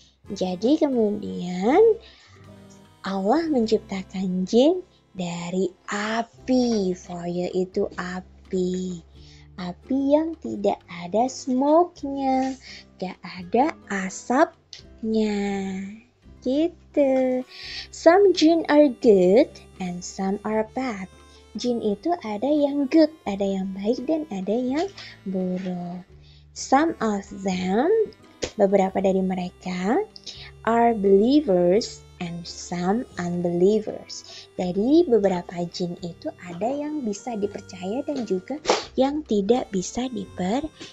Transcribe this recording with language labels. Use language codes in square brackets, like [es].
[id] Jadi kemudian Allah menciptakan jin dari api. Fire itu api. Api yang tidak ada smoke-nya, tidak ada asapnya. Gitu. [en] Some jinn are good and some are bad. [id] Jin itu ada yang good, ada yang baik dan ada yang buruk. [en] Some of them, [id] beberapa dari mereka, [en] are believers and some unbelievers. [id] Jadi beberapa jin itu ada yang bisa dipercaya dan juga yang tidak bisa dipercaya.